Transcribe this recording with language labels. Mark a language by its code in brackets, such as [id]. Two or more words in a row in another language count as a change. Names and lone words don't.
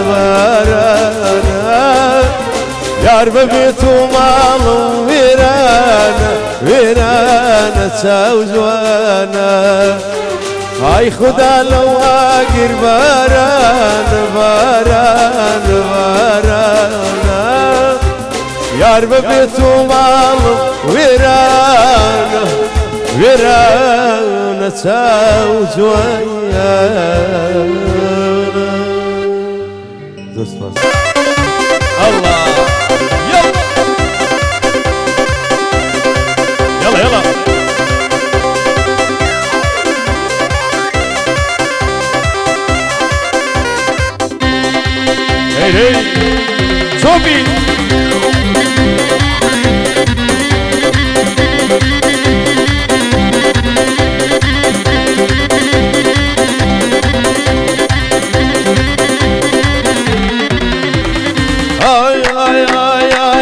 [ckb] بارانە یار بەبێت و ماڵم وێرانە وێرانە چاو جوانە ئای خوددا لەوە گربارانە بارانە بارانە یار بەبێت و ماڵم وێرانە وێرانە چاو جوانە زۆر سپاس الله [ar] يلا يلا هي هي صوفي آي آي آي آي